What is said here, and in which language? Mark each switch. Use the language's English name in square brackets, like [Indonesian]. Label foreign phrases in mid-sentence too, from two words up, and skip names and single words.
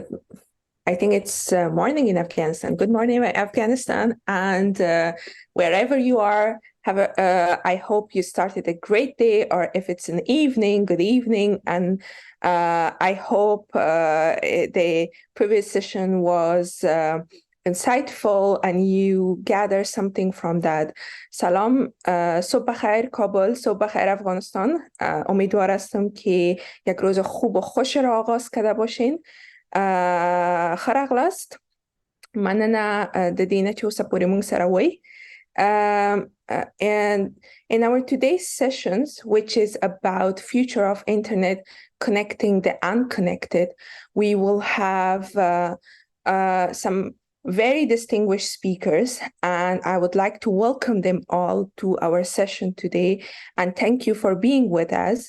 [English] I think it's morning in Afghanistan. Good morning, Afghanistan, and wherever you are, I hope you started a great day, or if it's an evening, good evening. And I hope the previous session was insightful and you gather something from that. [Persian] سلام، صبح خیر کابل، صبح خیر افغانستان. امیدوار هستم که یک روز خوب و خوش را آغاز کرده باشین. [Pashto] خرقلست مننه د دینه چې اوسه پورې مونږ سره وی. [English] And in our today's sessions, which is about future of internet connecting the unconnected, we will have some very distinguished speakers, and I would like to welcome them all to our session today, and thank you for being with us.